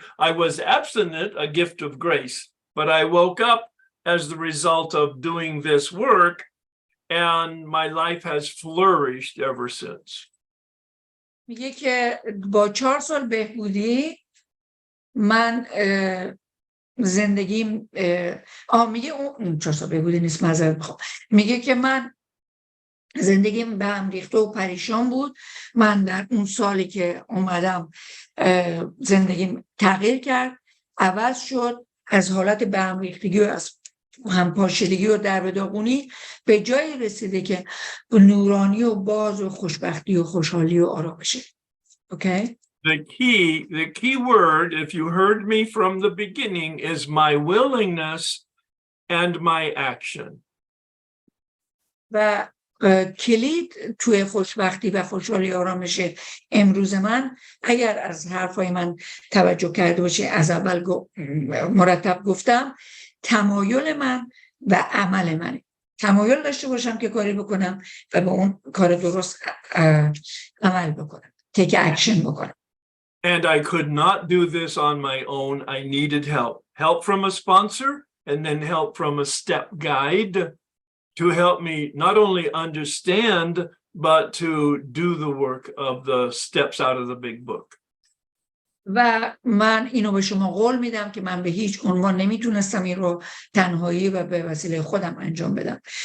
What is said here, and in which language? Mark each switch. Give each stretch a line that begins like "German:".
English: I was abstinent, a gift of grace, but I woke up as the result of doing this work, and my life has flourished ever since.
Persian: میگه که با 4 سال بهبودی من زندگیم میگه اون 4 سال بهبودی نیست، معذرت میخوام، میگه که من زندگیم به هم ریخته و پریشان بود. من در اون سالی که اومدم زندگیم تغییر کرد، عوض شد، از حالت به هم ریختگی و از همپاشیدگی و در به داغونی به جایی رسیده که نورانی و باز و خوشبختی و خوشحالی و آرامشه.
English: Okay? The key word, if you heard me from the beginning, is my willingness and my action.
Persian: و کلید توی خوشبختی و خوشحالی آرامش امروز من، اگر از حرفای من توجه کرده باشی، از اول مرتب گفتم تمایل من و عمل منه. تمایل داشته باشم که کاری بکنم و به اون کار درست عمل بکنم،
English: take action
Persian: بکنم.
English: And I could not do this on my own. I needed help from a sponsor and then help from a step guide to help me not only understand, but to do the work of the steps out of the big book.
Persian: و من اینو به شما قول میدم که من به هیچ عنوان نمیتونستم این رو تنهایی و به وسیله خودم انجام بدم.